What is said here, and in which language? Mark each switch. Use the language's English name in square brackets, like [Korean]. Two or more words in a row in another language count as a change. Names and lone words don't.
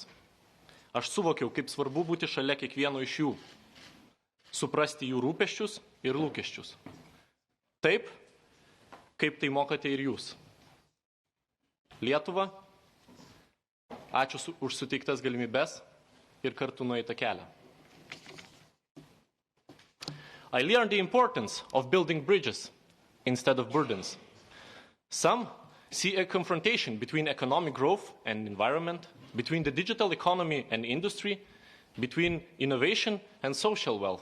[Lithuanian] Aš suvokiau, kaip svarbu būti šalia kiekvieno iš jų, suprasti jų rūpesčius ir lūkesčius. Taip, kaip tai mokate ir jūs. Lietuva, ačiū už suteiktas galimybes ir kartu nueitą kelią. [English] I learned the importance of building bridges instead of burdens. Some see a confrontation between economic growth and environment, between the digital economy and industry, between innovation and social wealth.